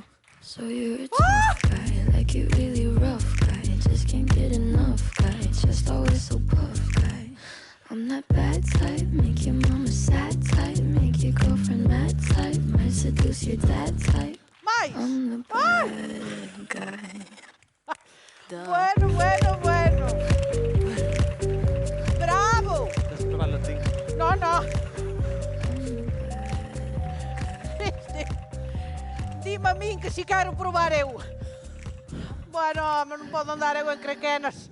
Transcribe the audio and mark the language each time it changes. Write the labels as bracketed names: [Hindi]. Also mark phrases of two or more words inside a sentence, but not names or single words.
[English] So you're a tough guy, like you really rough guy. Just can't get enough guy, just always so puff guy. I'm that bad type, make your mama sad type, make your girlfriend mad type, might seduce your dad type. I'm the bad guy. [Galician] Bueno, bueno, bueno. Bravo. Tens que probarlo ti. No, no. Dime a min que si quero probar eu. Bueno, home, non podo andar eu en crequenas.